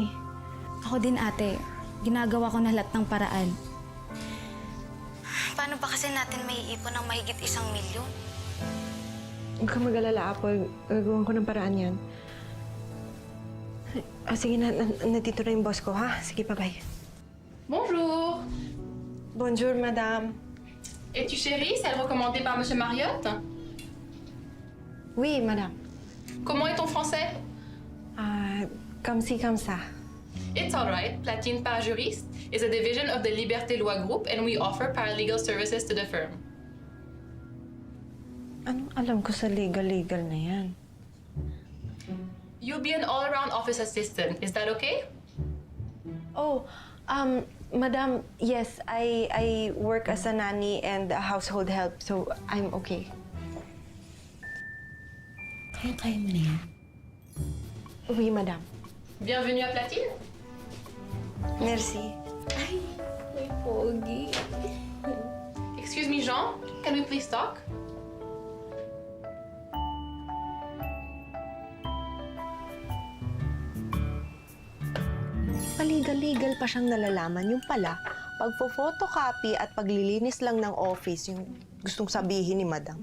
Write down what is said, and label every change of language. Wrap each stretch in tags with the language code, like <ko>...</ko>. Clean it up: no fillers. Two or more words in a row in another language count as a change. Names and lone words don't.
<tl>Ako din, ate. Ginagawa ko na lahat ng paraan. Paano ba kasi natin may ipon ng mahigit 1 milyon? Huwag kang mag-alala, Apple. Gagawin ko ng paraan yan. Sige na, nandito na yung boss ko, ha? Sige, bye-bye.</tl> <fr>Bonjour. Bonjour, madame. Es-tu chérie, celle recommandée par Monsieur Marriott? Oui, madame. Comment est ton français? Comme ci, comme ça.</fr> <en>It's all right. Platine Parajuriste is a division of the Liberté Loi Group and we offer paralegal services to the firm.</en> <tl>Anong alam ko sa legal na yan?</tl> <en>You'll be an all-around office assistant. Is that okay? Oh, madam, yes, I work as a nanny and a household help, so I'm okay.</en> <tl>Kaya mo na yan.</tl> <fr>Oui, madam. Bienvenue à Platine. Merci.</fr> <tl>Ay, may pogi.</tl> <en>Excuse me, Jean. Can we please talk?</en> <tl>Paligal-legal pa siyang nalalaman. Yung pala, pagpo-photocopy at paglilinis lang ng office, yung gustong sabihin ni madam.</tl>